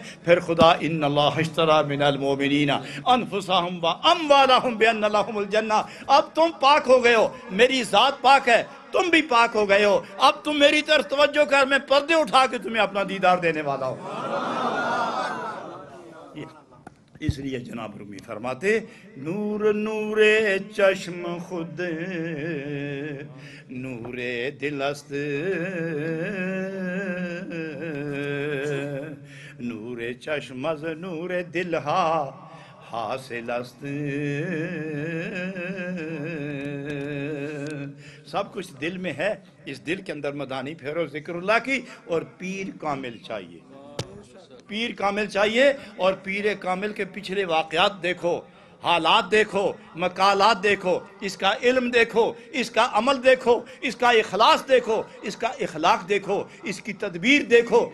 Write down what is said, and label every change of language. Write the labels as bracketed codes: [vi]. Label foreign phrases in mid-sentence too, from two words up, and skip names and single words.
[ur] پھر خدا [ar] ان اللہ اشتری من المؤمنین انفسهم واموالهم بان لهم الجنہ. [ur] اب تم پاک ہو گئے ہو، میری ذات پاک ہے، تم بھی پاک ہو گئے ہو، اب تم میری طرف توجہ کر، میں پردے اٹھا کے تمہیں اپنا دیدار دینے والا ہوں. اس لیے جناب رومی فرماتے، [fa] نور نور چشم خود نور دل است، نور چشم از نور دل ہا حاصل است. [ur] سب کچھ دل میں ہے، اس دل کے اندر مدانی پھیرو ذکر اللہ کی. اور پیر کامل چاہیے، پیر کامل چاہیے. اور پیر کامل کے پچھلے واقعات دیکھو، حالات دیکھو، مقالات دیکھو، اس کا علم دیکھو، اس کا عمل دیکھو، اس کا اخلاص دیکھو، اس کا اخلاق دیکھو، اس کی تدبیر دیکھو.